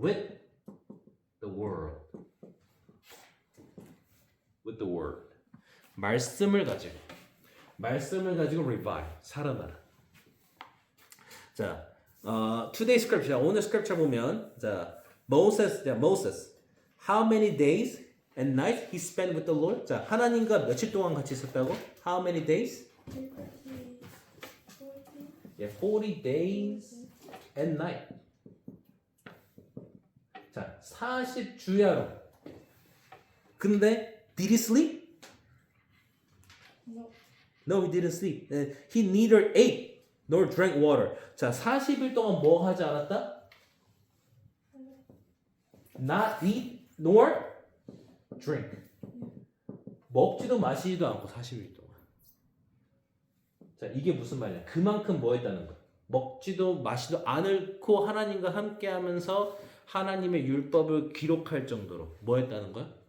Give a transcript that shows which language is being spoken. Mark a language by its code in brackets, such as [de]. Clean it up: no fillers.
[en] With the word. With the word. [ko] 말씀을 가지고. 말씀을 가지고 revive. 살아나라. 자, [en] today scripture. [ko] 오늘 scripture 보면 자, Moses. [en] How many days and nights he spent with the Lord? [ko] 자, 하나님과 며칠 동안 같이 있었다고? [en] How many days? Yeah, 40 days and night. [ko] 자, 40주야로. 근데 [en] did he sleep? No, he didn't sleep. He neither ate nor drank water. [ko] 자, 40일 동안 뭐 하지 않았다? [en] Not eat nor drink. [ko] 먹지도 마시지도 않고 40일 동안. 자, 이게 무슨 말이야? 그만큼 뭐 했다는 거야? 먹지도 마시지도 않고 하나님과 함께 하면서 하나님의 율법을 기록할 정도로 뭐 했다는 거야?